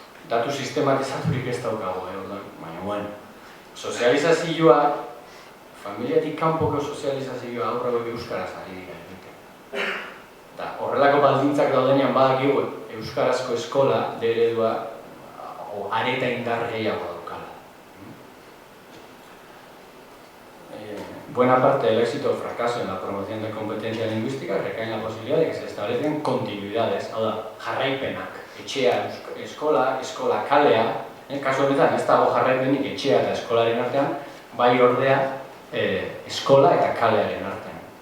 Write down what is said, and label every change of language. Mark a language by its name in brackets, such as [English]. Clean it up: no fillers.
[Basque] Datu sistematizaturik ez daukagu, baina, bueno, sozializazioa, familiatik kanpoko sozializazioa aurra hori euskaraz ari dira egiten. Eta horrelako baldintzak daudenean badakigu euskarazko eskola eredua areta indar gehiago daukala. [Spanish] Buena parte del éxito o fracaso en la promoción de competencia lingüística recae en la posibilidad de que se establecen continuidades, [Basque] hau da, jarraipenak. Etxea, eskola kalea, kasu honetan ez dago jarraipenik etxea eta eskolaren artean, bai ordea eskola eta kalearen artean.